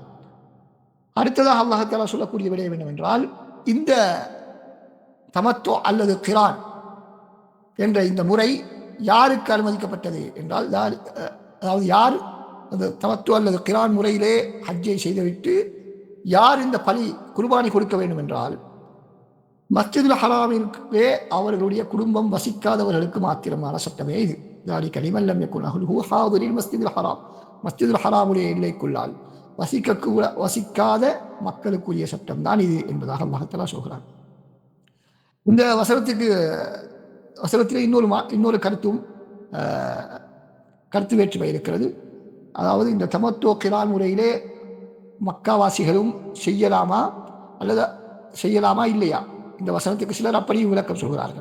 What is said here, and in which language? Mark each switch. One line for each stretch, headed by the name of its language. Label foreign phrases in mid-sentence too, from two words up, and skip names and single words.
Tamil: அடுத்ததாக அல்லாஹ் தஆலா சொல்லக்கூடிய விடயம் என்னவென்றால், இந்த தமத்து அல்லது கிரான் என்ற இந்த முறை யாருக்கு அனுமதிக்கப்பட்டது என்றால், அதாவது யார் அந்த தமத்து அல்லது கிரான் முறையிலே ஹஜ்ஜை செய்துவிட்டு யார் இந்த பலி குர்பானி கொடுக்க வேண்டும் என்றால், மஸ்ஜிதுல் ஹராமிலே அவர்களுடைய குடும்பம் வசிக்காதவர்களுக்கு மாத்திரமான சட்டமே இது.
Arabic: ذلك لمن لم يكن أهله حاضر المسجد الحرام,
Tamil: மஸ்ஜிதுல் ஹராமுடைய எல்லைக்குள்ளால் வசிக்காத மக்களுக்குரிய சட்டம் தான் இது என்பதாக அல்லாஹ் தஆலா சொல்கிறார். இந்த வசனத்திலே இன்னொரு கருத்து வேற்றுமை இருக்கிறது. அதாவது இந்த தமத்து கிரான் முறையிலே மக்காவாசிகளும் செய்யலாமா அல்லது செய்யலாமா இல்லையா, இந்த வசனத்துக்கு சிலர் அப்படியும் விளக்கம் சொல்கிறார்கள்.